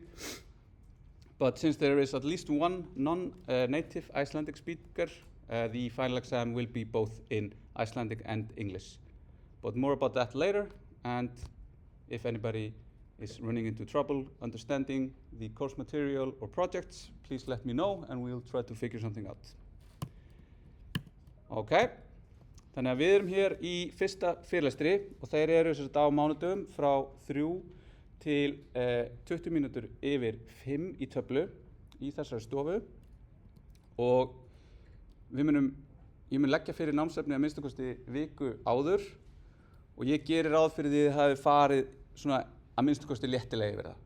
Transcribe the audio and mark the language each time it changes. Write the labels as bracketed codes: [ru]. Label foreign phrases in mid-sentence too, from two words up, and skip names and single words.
[en] But since there is at least one non-native Icelandic speaker, the final exam will be both in Icelandic and English. But more about that later, and if anybody is running into trouble understanding the course material or projects, please let me know and we'll try to figure something out. [is] Okay, þannig að við erum hér í fyrsta fyrirlestri og þeir eru á mánudögum frá 3 til 20 mínútur yfir 5 í töflu í þessari stofu og ég mun leggja fyrir námsefni að minnsta kosti viku áður og ég geri ráð fyrir því að þið hafi farið svona að minnsta kosti léttilega yfir það.